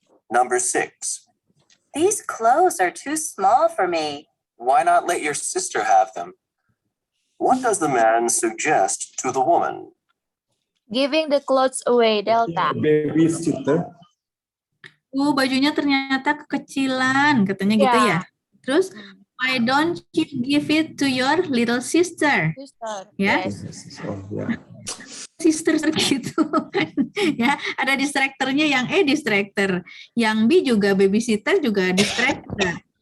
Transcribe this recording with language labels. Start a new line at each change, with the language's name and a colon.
English: Number 6. These clothes are too small for me. Why not let your sister have them? What does the man suggest to the woman? Giving the clothes away, Delta. Babysitter.
Indonesian: Bajunya ternyata kekecilan, katanya gitu Ya. ya. Terus
English: Why don't you give it to your little sister? Sister.
Indonesian: Ya,
English: Yes. Oh, yeah. sister gitu.
Indonesian: Ya, ada distractornya yang distractor, yang B juga babysitter juga distractor.